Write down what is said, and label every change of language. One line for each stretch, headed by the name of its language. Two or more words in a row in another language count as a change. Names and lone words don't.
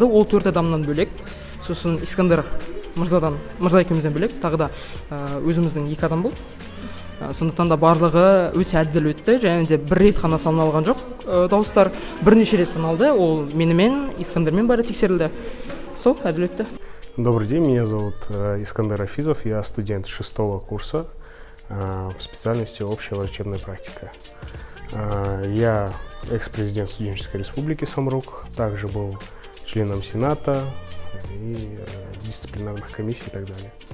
Kazakh: Ол 4 адамнан бөлек, сосын Искандер мырза екеумізден бөлек тағы да өзіміздің 2 адам болды. Сондықтан да барлығы өте әділ өтті, және де бір рет қана саналған жоқ. Дауыстар бірнеше рет саналды, ол менімен, Искандермен бәрі тексерілді. Сол әділ өтті.
Russian: Добрый день, меня зовут Искандер Афизов, я студент 6-го курса в специальности общая врачебная практика. Я экс-президент студенческой республики Самрук, также был членом Сената и дисциплинарных комиссий и так далее.